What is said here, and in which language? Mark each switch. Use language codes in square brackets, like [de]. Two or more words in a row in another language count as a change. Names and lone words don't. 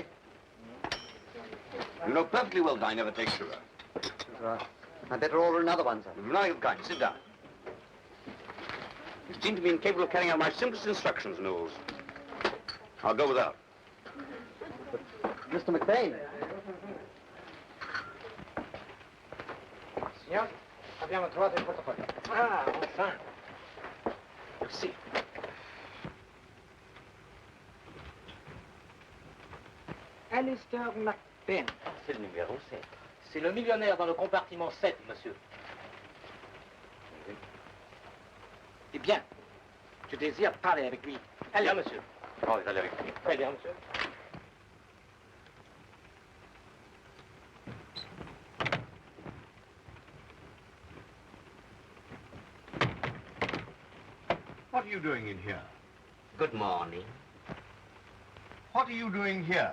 [en] You know perfectly well that I never take sugar. Right. I'd better order another one, sir. Now you've kind. Sit down. You seem to be incapable of carrying out my simplest instructions, Mills. I'll go without. But, Mr. McBain. [it] Signor, abbiamo trovato il portafoglio. [fr] Ah, enfin. Merci. Alistair McBain. C'est le numéro 7. C'est le millionnaire dans le compartiment 7, monsieur. Eh bien, je désire parler avec lui. Allez, Bien, monsieur. Oh, vous allez avec lui. Très bien, monsieur. [en] What are you doing in here? Good morning. What are you doing here?